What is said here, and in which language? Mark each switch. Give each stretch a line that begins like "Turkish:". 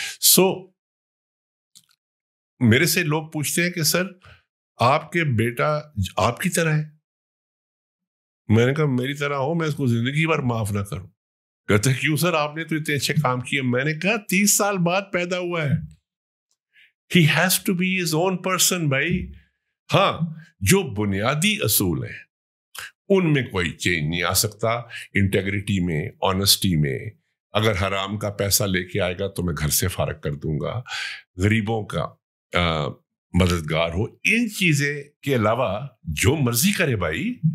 Urdu: سو میرے سے لوگ پوچھتے ہیں کہ سر آپ کے بیٹا آپ کی طرح ہے. میں نے کہا میری طرح ہو میں اس کو زندگی بھر معاف نہ کروں. کہتے کیوں سر آپ نے تو اتنے اچھے کام کیے. میں نے کہا 30 سال بعد پیدا ہوا ہے.
English: He has to be his own person بھائی.
Urdu: ہاں جو بنیادی اصول ہیں ان میں کوئی چینج نہیں آ سکتا. انٹیگریٹی میں, آنیسٹی میں. اگر حرام کا پیسہ لے کے آئے گا تو میں گھر سے فارغ کر دوں گا. غریبوں کا مددگار ہو. ان چیزیں کے علاوہ جو مرضی کرے بھائی.